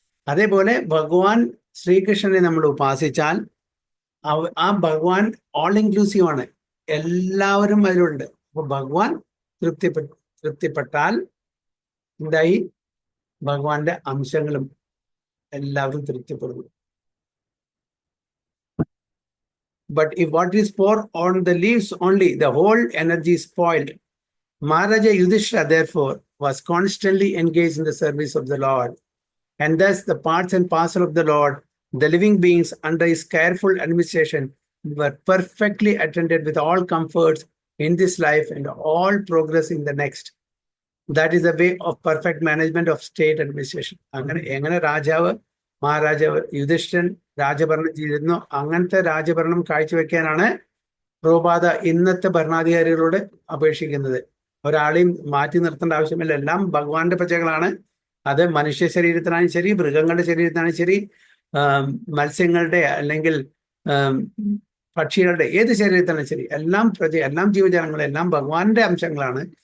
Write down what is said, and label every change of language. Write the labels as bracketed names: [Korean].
[Malayalam] അതേപോലെ ഭഗവാൻ ശ്രീകൃഷ്ണനെ നമ്മൾ ഉപാസിച്ചാൽ ആ ഭഗവാൻ [English] all inclusive [Malayalam] ആണ്, എല്ലാവരും അതിലുണ്ട്. അപ്പൊ ഭഗവാൻ തൃപ്തിപ്പെട്ടാൽ എന്തായി, ഭഗവാന്റെ അംശങ്ങളും എല്ലാവരും തൃപ്തിപ്പെടുന്നു. [English] But if what is poured on the leaves only, the whole energy is spoiled. Maharaja Yudhishthira, therefore, was constantly engaged in the service of the Lord. And thus the parts and parcel of the Lord, the living beings under his careful administration, were perfectly attended with all comforts in this life and all progress in the next. That is the way of perfect management of state administration. [Malayalam] എങ്ങനെ രാജാവ് മഹാരാജാവ് യുധിഷ്ഠിരൻ രാജഭരണം ചെയ്തിരുന്നു, അങ്ങനത്തെ രാജഭരണം കാഴ്ചവെക്കാനാണ് പ്രഭുപാദ ഇന്നത്തെ ഭരണാധികാരികളോട് അപേക്ഷിക്കുന്നത്. ഒരാളെയും മാറ്റി നിർത്തേണ്ട ആവശ്യമില്ല, എല്ലാം ഭഗവാന്റെ പ്രജകളാണ്. അത് മനുഷ്യ ശരീരത്തിനാണ് ശരി, മൃഗങ്ങളുടെ ശരീരത്തിനാണ് ശരി, മത്സ്യങ്ങളുടെ അല്ലെങ്കിൽ പക്ഷികളുടെ ഏത് ശരീരത്തിനാണ് ശരി, എല്ലാം ജീവജാലങ്ങളും എല്ലാം ഭഗവാന്റെ അംശങ്ങളാണ്.